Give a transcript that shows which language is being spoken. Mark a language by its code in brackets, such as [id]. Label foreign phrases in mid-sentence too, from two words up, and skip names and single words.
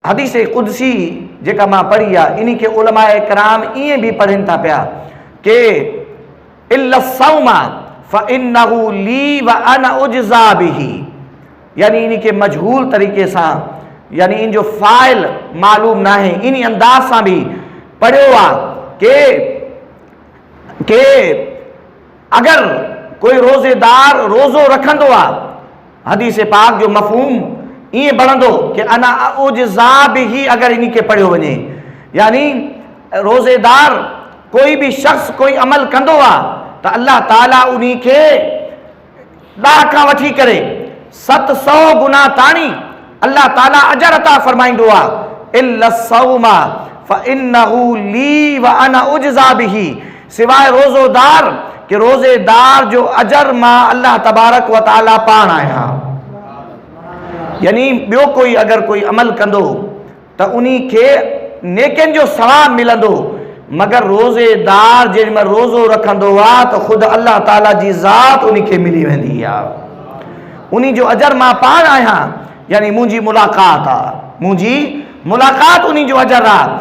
[sd] हदीस कुदसी जेका मां पढ़ी आहे इन खे उलमाए कराम ईअं बि पढ़नि था पिया कि [ar] إلا الصوم فإنه لي وأنا أجزي به, [sd] यानी इन खे मजहूल तरीक़े सां, यानी इन जो फ़ाइल मालूम न आहे, इन अंदाज़ सां बि पढ़ियो आहे कि अगर कोई रोज़ेदार रोज़ो रखंदो आहे, हदीस पाक जो मफ़हूम ईअं बढ़ंदो कि [ar] أنا أجزي به, [sd] अगर इन खे पढ़ियो वञे, यानी रोज़ेदार कोई भी शख्स कोई अमल कंदो आहे त अल्लाह ताला उन खे 10 खां वठी करे 700 गुना ताणी अल्लाह ताला अजर अता फरमाईंदो आहे। [ar] إلا الصوم فإنه لي وأنا أجزي به, [sd] सिवाय रोज़ोदार कि रोज़ेदार जो अजर मां अल्लाह तबारक व ताला पाण आहियां। यानी ॿियो कोई अगर कोई अमल कंदो त उन खे नेकिन जो सवाब मिलंदो, मगर रोज़ेदार जेॾीमहिल रोज़ो रखंदो आहे त ख़ुदि अल्लाह ताला जी ज़ात उन खे मिली वेंदी आहे, उन जो अजर मां पाण आहियां, यानी मुंहिंजी मुलाक़ात आहे, मुंहिंजी मुलाक़ात उन जो अजर आहे।